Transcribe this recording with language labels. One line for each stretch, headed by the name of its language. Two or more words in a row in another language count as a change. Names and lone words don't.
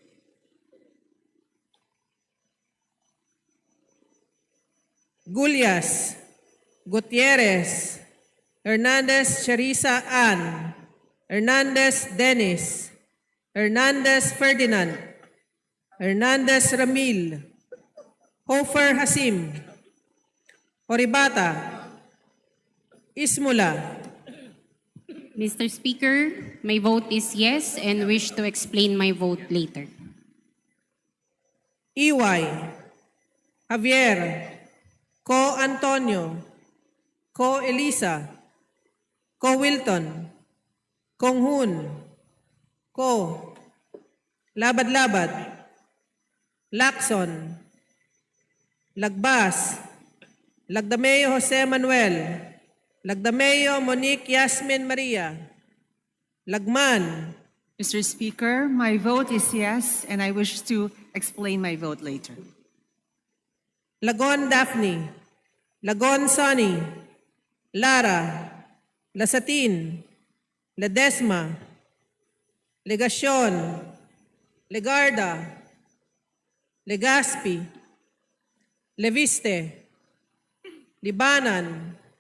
English: Gulyas, Gutierrez, Hernandez Charissa Ann, Hernandez Dennis, Hernandez Ferdinand, Hernandez Ramil, Hofer Hasim, Horibata, Ismula. Mr. Speaker, my vote is yes and wish to explain my vote later. Iway, Javier, Ko Antonio, Ko Elisa, Ko Wilton, Kong Hun, Ko, Labad-Labad, Lacson, Lagbas, Lagdameo Jose Manuel, Lagdameo Monique Yasmin Maria, Lagman. Mr. Speaker, my vote is yes, and I wish to explain my vote later. Lagon Daphne, Lagon Sonny, Lara, Lasatin, Ledesma, Legacion, Legarda, Legaspi, Leviste, Libanan,